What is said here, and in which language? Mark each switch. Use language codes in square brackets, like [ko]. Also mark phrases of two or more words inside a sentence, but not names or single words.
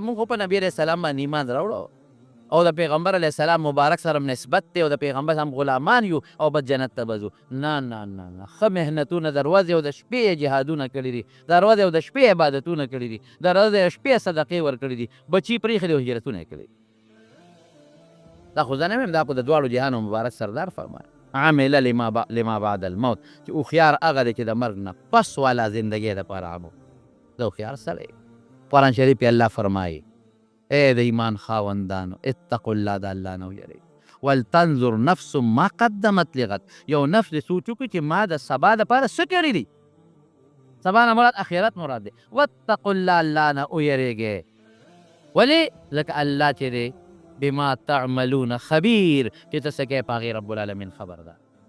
[ps] مونږ خو په نبي [ar] علیه السلام [ps] باندې ایمان راوړو او د پیغمبر [ar] علیه السلام [ps] مبارک سره نسبت دی او د پیغمبر هم غلامان یو او بس جنت ته به ځو. نه نه نه نه، ښه محنتونه د ورځې او د شپې یې جهادونه کړي دي، د ورځې او د شپې عبادتونه کړي دي، د ورځې او شپې صدقې ورکړي دي، بچي پرېښي دي او هجرتونه یې کړي. دا خو زه نه ویم، دا خو د دواړو جهانو مبارک سردار فرمایي [ar] عمل لما بعد الموت، [ps] چې هوښیار هغه دی چې د مرګ نه پس والا زندګۍ دپاره عمل. د هوښیار سړی قرآن شریف کې الله فرمایي اے د ایمان خاوندانو [ar] اتقوا الله، [ps] د الله نه ویرئ، [ar] ولتنظر نفس ما قدمت لغد، [ps] یو نفس دې سوچ وکړي چې ما د سبا دپاره څه کړي دي. سبا نه مراد اخرت مراد دی. [ar] واتقوا الله، [ps] الله نه ویرېږئ. ولې؟ ځکه الله چې دی [ar] بما تعملون خبیر، [ps] چې ته څه کوې په هغې [ar] رب العالمین [ps] خبر ده.